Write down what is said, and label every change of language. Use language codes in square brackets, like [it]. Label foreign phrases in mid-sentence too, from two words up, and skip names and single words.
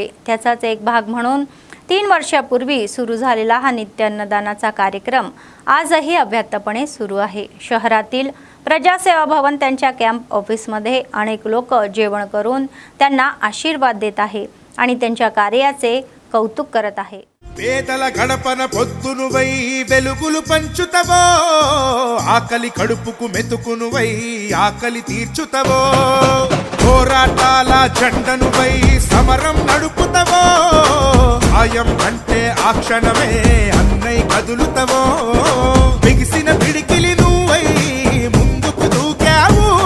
[mr] त्याचाच एक भाग म्हणून 3 वर्षापूर्वी सुरू झालेला हा नित्य अन्नदानाचा कार्यक्रम आजही अव्याहतपणे सुरू आहे. शहरातील प्रजासेवा भवन त्यांच्या [en] camp office [mr] अनेक लोक जेवण करून त्यांना आशीर्वाद देत आहे आणि त्यांच्या कार्याचे कौतुक करत आहे. [te] పేదల గడపన పొద్దునువై వెలుగులు పంచుతవో, ఆకలి కడుపుకు మెతుకునువై ఆకలి తీర్చుతవో, పోరాటాల జెండనువై సమరం నడుపుతవో, సాయం అంటే ఆ క్షణమే అన్నై కదులుతవో, బిగిసిన పిడికిలి నువ్వై ముందుకు దూకావు,